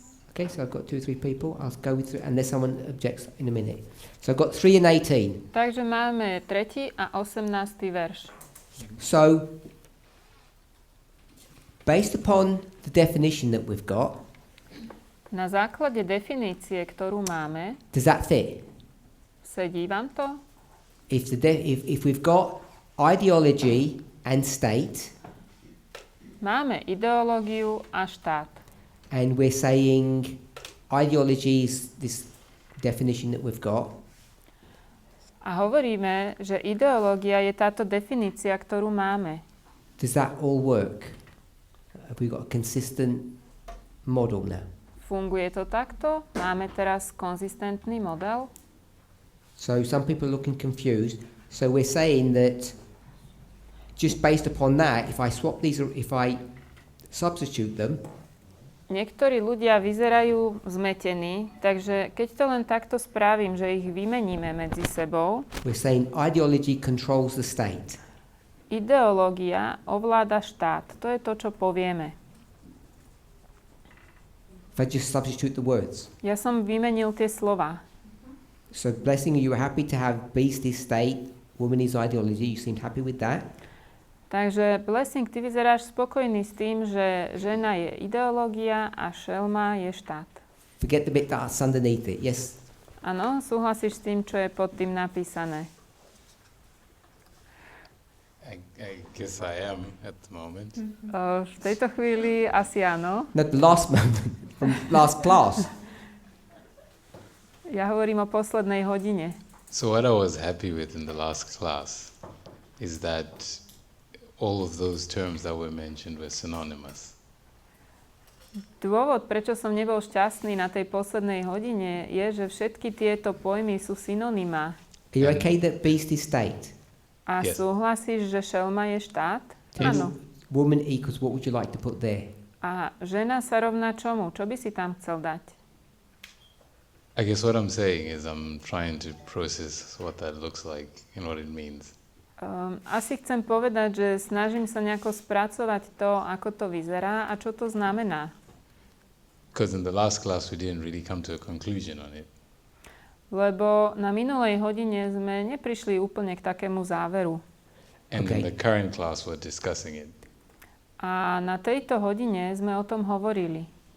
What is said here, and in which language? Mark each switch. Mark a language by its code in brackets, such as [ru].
[en] Okay, so I've got 2 or 3 people. I'll go with 3, unless someone objects in a minute. So I've got 3 and 18. [sk] Takže máme 3. a 18. verš. [en] So, based upon the definition that we've got, [sk] na základe definície, ktorú máme, [en] does that fit? [sk] Sedí vám to? [en] If we've got ideology and state, [sk] máme ideológiu a štát. [en] And we're saying ideology is this definition that we've got. [sk] A hovoríme, že ideológia je táto definícia, ktorú máme. [en] Does that all work? Have we got a consistent model now? [sk] Funguje to takto? Máme teraz konzistentný model? [en] So some people are looking confused. So we're saying that just based upon that, if I substitute them, [sk] Niektorí ľudia vyzerajú zmetení, takže keď to len takto spravím, že ich vymeníme medzi sebou, [en] we're saying ideology controls the state. [sk] Ideológia ovláda štát. To je to, čo povieme. [en] If I just substitute the words. [sk] Ja som vymenil tie slova. [en] So blessing, you were happy to have beast is state, woman is ideology. You seemed happy with that. [sk] Takže Blessing, ty vyzeráš spokojný s tým, že žena je ideológia a šelma je štát. [en] Forget the bit that's underneath it. Yes. [sk] Áno, súhlasíš s tým, čo je pod tým napísané? [en] I guess I am at the moment. [sk] V tejto chvíli asi áno. [en] Not the last moment, from last class. [sk] Ja hovorím o poslednej hodine. [en] So what I was happy with in the last class is that all of those terms that were mentioned were synonymous. [sk] Dôvod, prečo som nebol šťastný na tej poslednej hodine, je, že všetky tieto pojmy sú synonymá. [en] Are you okay that beast is state? [sk] A [en] Yes. [sk] Súhlasíš, že šelma je štát? Áno. [en] Woman equals, what would you like to put there? [sk] A žena sa rovná čomu? Čo by si tam chcel dať? [en] I guess what I'm saying is I'm trying to process what that looks like and what it means. [sk] Asi chcem povedať, že snažím sa nejako spracovať to, ako to vyzerá a čo to znamená. [en] Because in the last class we didn't really come to a conclusion on it. [sk] Lebo na minulej hodine sme neprišli úplne k takému záveru. [en] And in the current class we're discussing it. [sk] A na tejto hodine sme o tom hovorili.